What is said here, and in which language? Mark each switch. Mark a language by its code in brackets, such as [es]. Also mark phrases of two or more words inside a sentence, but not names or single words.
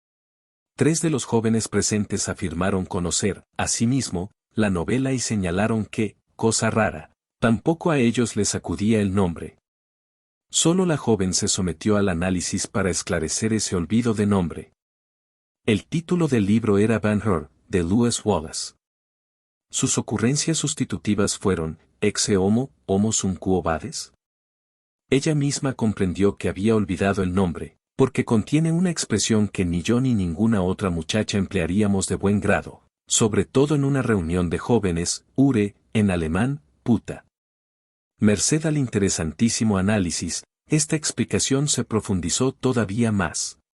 [es] 3 de los jóvenes presentes afirmaron conocer, asimismo, la novela y señalaron que, cosa rara, tampoco a ellos les acudía el nombre. Solo la joven se sometió al análisis para esclarecer ese olvido de nombre. El título del libro era Ben-Hur, de Lewis Wallace. Sus ocurrencias sustitutivas fueron, [la] exe homo, homo sum quo vadis. [es] Ella misma comprendió que había olvidado el nombre, porque contiene una expresión que ni yo ni ninguna otra muchacha emplearíamos de buen grado, sobre todo en una reunión de jóvenes, ure, en alemán, puta. Merced al interesantísimo análisis, esta explicación se profundizó todavía más.